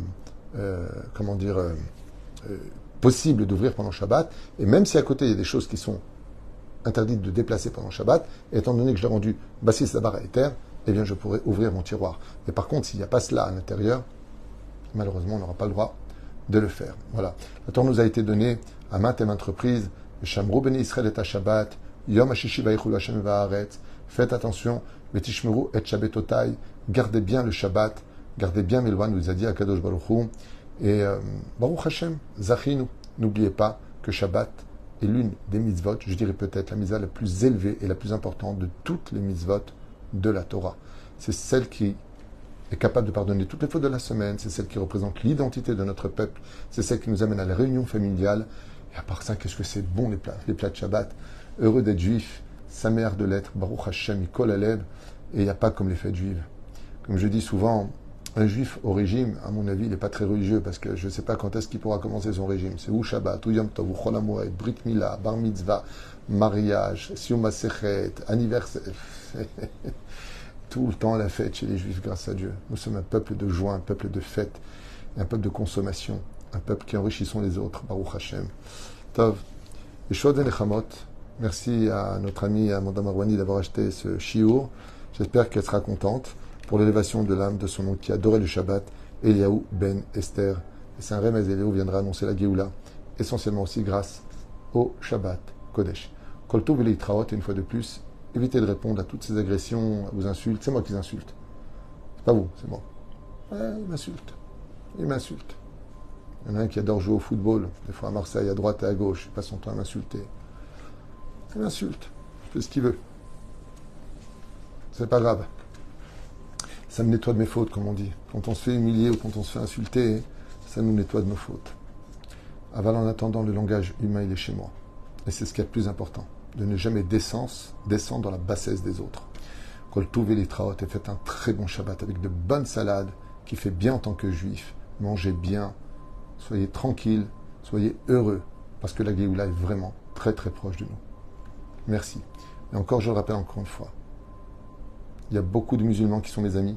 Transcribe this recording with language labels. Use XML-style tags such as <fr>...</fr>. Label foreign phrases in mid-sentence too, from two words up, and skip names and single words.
<fr>possible d'ouvrir pendant Shabbat, et même si à côté il y a des choses qui sont interdites de déplacer pendant Shabbat, étant donné que je l'ai rendu</fr> <he>בסיס לדבר היתר,</he> <fr>eh bien je pourrais ouvrir mon tiroir. Mais par contre, s'il n'y a pas cela à l'intérieur, malheureusement on n'aura pas le droit de le faire. Voilà. La Torah nous a été donnée à maintes et maintes reprises.</fr> <he>שמרו בני ישראל את שבת, יום השישי ויכולו השם והארץ.</he> <fr>Faites attention,</fr> <he>בתשמרו את שבתותי.</he> <fr>Gardez bien le Shabbat, gardez bien mes lois, nous a dit Akadosh Baruch Hu.</fr> <he>Et ברוך השם, זכינו.</he> <fr>N'oubliez pas que Shabbat est l'une des mitzvot, je dirais peut-être la mitzvah la plus élevée et la plus importante de toutes les mitzvot de la Torah. C'est celle qui est capable de pardonner toutes les fautes de la semaine, c'est celle qui représente l'identité de notre peuple, c'est celle qui nous amène à la réunion familiale. Et à part ça, qu'est-ce que c'est bon les plats de Shabbat. Heureux d'être juif, sa mère de l'être,</fr> <he>ברוך השם, כל הלב,</he> <fr>et il n'y a pas comme les fêtes juives. Comme je dis souvent, un juif au régime, à mon avis, il n'est pas très religieux, parce que je ne sais pas quand est-ce qu'il pourra commencer son régime. C'est ou Shabbat, ou Yom Tov, ou Chol HaMoed, Brit Mila, Bar Mitzvah, mariage, Siyum HaSechet, anniversaire. Tout le temps la fête chez les Juifs, grâce à Dieu. Nous sommes un peuple de joie, un peuple de fête, un peuple de consommation, un peuple qui enrichissons les autres.</fr> <he>ברוך השם. טוב. ישועה בן אחמות.</he> <fr>Merci à notre amie Amanda Marwani d'avoir acheté ce chiour. J'espère qu'elle sera contente pour l'élévation de l'âme de son oncle qui adorait le Shabbat Eliaou ben Esther. Et c'est un remez, Eliaou viendra annoncer la Géoula, essentiellement aussi grâce au</fr> <he>שבת קודש. כל טוב ולהתראות,</he> <fr>et une fois de plus, évitez de répondre à toutes ces agressions, aux insultes. C'est moi qui les insulte. C'est pas vous, c'est moi. Ouais, il m'insulte. Il m'insulte. Il y en a un qui adore jouer au football, des fois à Marseille, à droite et à gauche, il passe son temps à m'insulter. Il m'insulte. Il fait ce qu'il veut. C'est pas grave. Ça me nettoie de mes fautes, comme on dit. Quand on se fait humilier ou quand on se fait insulter, ça nous nettoie de nos fautes. Aval, en attendant, le langage humain, il est chez moi. Et c'est ce qui est le plus important. De ne jamais descendre dans la bassesse des autres.</fr> <he>כל טוב ולהתראות,</he> <fr>et faites un très bon Shabbat avec de bonnes salades qui fait bien en tant que juif. Mangez bien. Soyez tranquilles. Soyez heureux. Parce que la Géoula est vraiment très très proche de nous. Merci. Et encore, je le rappelle encore une fois. Il y a beaucoup de musulmans qui sont mes amis.</fr>